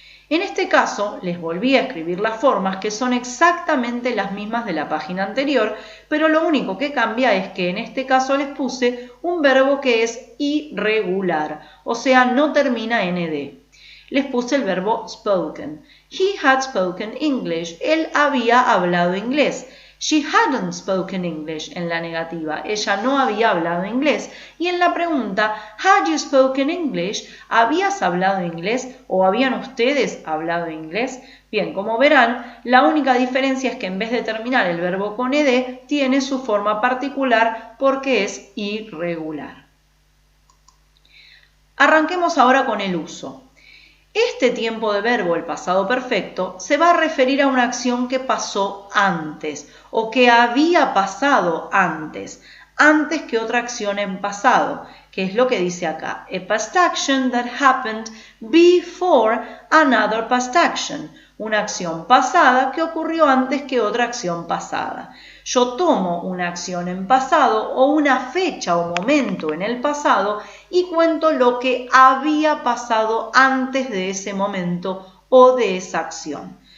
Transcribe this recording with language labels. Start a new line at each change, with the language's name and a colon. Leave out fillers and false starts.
Spanish: En este caso, les volví a escribir las formas que son exactamente las mismas de la página anterior, pero lo único que cambia es que en este caso les puse un verbo que es irregular, o sea, no termina en ed. Les puse el verbo
English: spoken. He had spoken English.
Spanish: Él había hablado inglés.
English: She hadn't spoken English
Spanish: en la negativa. Ella no había hablado inglés. Y en la pregunta,
English: had you spoken English?
Spanish: ¿Habías hablado inglés o habían ustedes hablado inglés? Bien, como verán, la única diferencia es que en vez de terminar el verbo con ed, tiene su forma particular porque es irregular. Arranquemos ahora con el uso. Este tiempo de verbo, el pasado perfecto, se va a referir a una acción que pasó antes o que había pasado antes que otra acción en pasado, que es lo que dice acá.
English: A past action that happened before another past action.
Spanish: Una acción pasada que ocurrió antes que otra acción pasada. Yo tomo una acción en pasado o una fecha o momento en el pasado y cuento lo que había pasado antes de ese momento o de esa acción.